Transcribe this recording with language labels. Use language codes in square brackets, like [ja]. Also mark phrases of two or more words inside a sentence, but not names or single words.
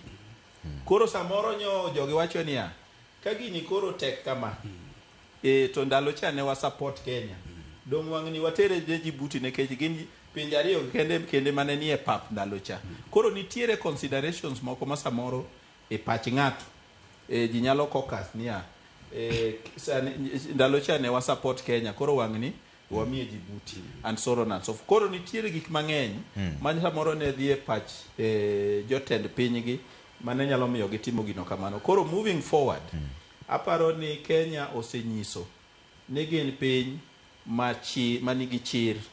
[luo] Koro samoro nyo jogi wacho niya ka gini koro tek kama to ndalo cha ne wa support Kenya dong wang' ni watere Djibouti nekech gin pinje ariyo kende mane nie pap ndalo cha. Koro nitiere considerations moko ma samoro e pach ng'ato ji nyalo kokas niya ndalo cha ne wa support Kenya koro wang' ni wamie Djibouti [en] and so on and so forth. [luo] Koro nitiere gik mang'eny ma samoro ne dhi e pach jotend pinygi mane nyalo miyo gitimo gino kamano. Koro [en] moving forward [luo] aparo ni Kenya osenyiso ni gin piny manigi chir